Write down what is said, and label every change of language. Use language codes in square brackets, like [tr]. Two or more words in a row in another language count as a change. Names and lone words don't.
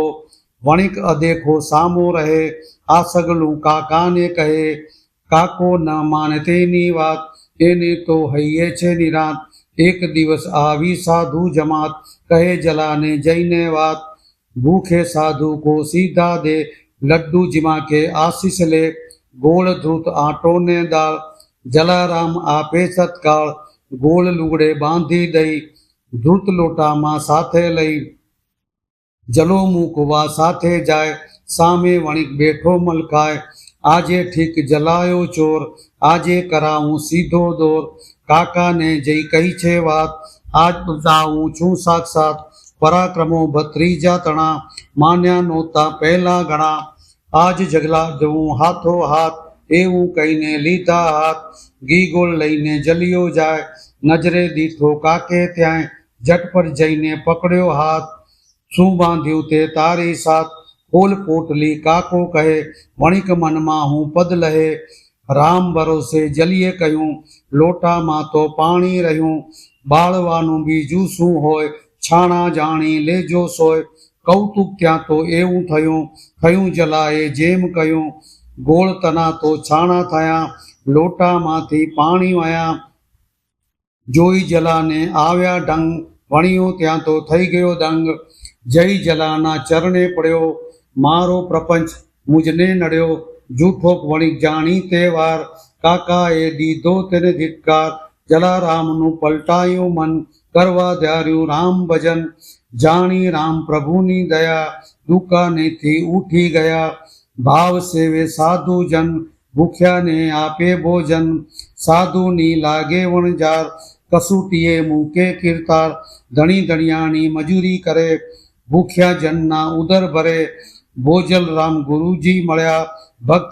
[gu] વણિક અદેખો સામો રહે, આ સઘળું કાકા ને કહે, કાકો ન માને તેની વાત, એને તો હૈયે છે નિરાંત, એક દિવસ આવી સાધુ જમાત, કહે જલાને જઈને વાત, [hi] भूखे साधु को सीधा दे, लड्डू जिमा के आशीष ले, [gu] ગોળ ઘૃત આટો ને દાળ, જલારામ આપે સત્કાળ, ગોળ લૂગડે બાંધી દઈ, ઘૃત લોટા માં સાથે લઈ, જલો મૂકવા સાથે જાય, સામે વણિક બેઠો મલકાય, આજે ઠીક જલાયો ચોર, આજે કરાઉં સીધો દોર, કાકા ને જઈ કહી છે વાત, આજ બતાઉં છું સાક્ષાત, પરાક્રમો ભત્રીજા તણા, માન્યા નો'તા પહેલા ઘણા, આજ જગલા જઉં હાથો હાથ, એવું કહીને લીધા હાથ, ઘી ગોળ લઈને જલિયો જાય, નજરે દીઠો કાકે ત્યાંય, ઝટપટ જઈને પકડ્યો હાથ, શું બાંધ્યું તેં તારી સાથ, ખોલ પોટલી કાકો કહે, વણિક મનમાં હું પદ લહે, રામ ભરોસે જલિયે કહ્યું, લોટા માં તો પાણી રહ્યું, બાળવાનું બીજું શું હોય, છાણાં જાણી લેજો સોય, કૌતુક ત્યાં તો એવું થયું, થયું જલાએ જેમ કહ્યું, ગોળ તણા તો છાણાં થયા, લોટા માંથી પાણી વહ્યા, જોઈ જલાને આવ્યા દંગ, વણિયો ત્યાં તો થઈ ગયો દંગ, જય જલાના ચરણે પડ્યો, મારો પ્રપંચ મુજને નડ્યો, જૂઠો વણિક જાણી તે વાર, કાકા એ દીધો તેને ધિક્કાર, જલારામ નું પલટાયો મન, કરવા ધાર્યું રામ ભજન, જાણી રામ પ્રભુની દયા, દુકાનેથી ઉઠી ગયા, ભાવ સેવે સાધુ જન, ભૂખ્યાને આપે ભોજન, સાધુની લાગે વણજાર, કસુટીએ મૂકે કીર્તાર, ધણી ધણિયાની મજૂરી કરે, ભૂખ્યા જનના ઉદર ભરે, ભોજલ રામ ગુરુજી મળ્યા, ભક્ત